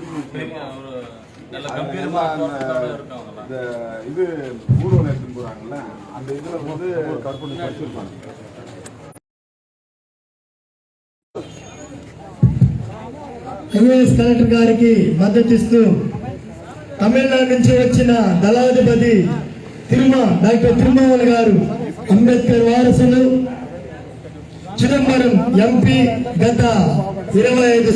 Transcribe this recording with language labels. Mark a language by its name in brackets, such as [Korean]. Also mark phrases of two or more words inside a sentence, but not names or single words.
[Tamil] இது ஊர்வலம் எடுத்துன்னு போறாங்கல்ல அந்த இதுல வந்து கற்பனை வச்சிருப்பாங்க. [English] IAS collector [Telugu] గారికి మద్దతిస్తూ తమిళనాడు నుంచి వచ్చిన దళాధిపతి డాక్టర్ తిరుమల గారు అంబేద్కర్ వారసులు చిదంబరం ఎంపీ గత 25